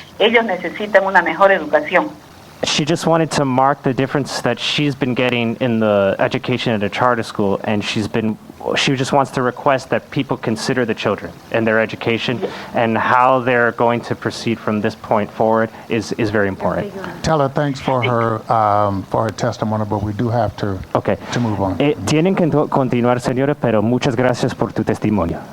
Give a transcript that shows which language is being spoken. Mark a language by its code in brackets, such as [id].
[es] Ellos necesitan una mejor educación. [en] She just wanted to mark the difference that she's been getting in the education at a charter school, and she just wants to request that people consider the children and their education, and how they're going to proceed from this point forward is very important. Tell her thanks for her testimony, but we do have to move on. [es] Tienen que continuar, señora, pero muchas gracias por tu testimonio.